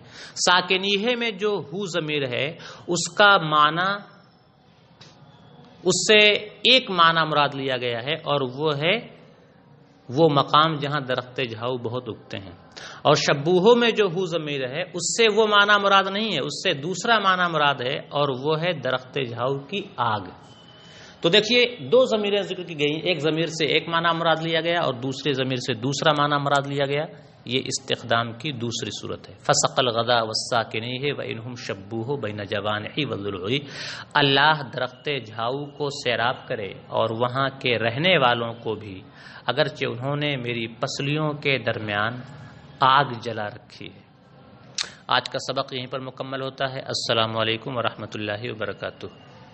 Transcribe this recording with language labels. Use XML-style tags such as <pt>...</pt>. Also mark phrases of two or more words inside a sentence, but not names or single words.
<ur>ساکنیہ میں جو ہو ضمیر ہے اس کا معنی، اس سے ایک معنی مراد لیا گیا ہے اور وہ ہے وہ مقام جہاں درخت جھاؤ بہت اگتے ہیں، اور شبوہ میں جو ہو ضمیر ہے اس سے وہ معنی مراد نہیں ہے، اس سے دوسرا معنی مراد ہے اور وہ ہے درخت جھاؤ کی آگ۔ تو دیکھیے دو ضمیریں ذکر کی گئی، ایک ضمیر سے ایک معنی مراد لیا گیا اور دوسرے ضمیر سے دوسرا معنی مراد لیا گیا۔ یہ استخدام کی دوسری صورت ہے۔</ur> <ar>فسق الغدا والساکنیہ وانہم شبوہ بین جوانحی والضلوعی،</ar> <ur>اللہ درخت جھاؤ کو سیراب کرے اور وہاں کے رہنے والوں کو بھی، اگرچہ انہوں نے میری پسلیوں کے درمیان آگ جلا رکھی ہے۔ آج کا سبق یہیں پر مکمل ہوتا ہے۔</ur> <ar>السلام علیکم ورحمۃ اللہ وبرکاتہ۔</ar>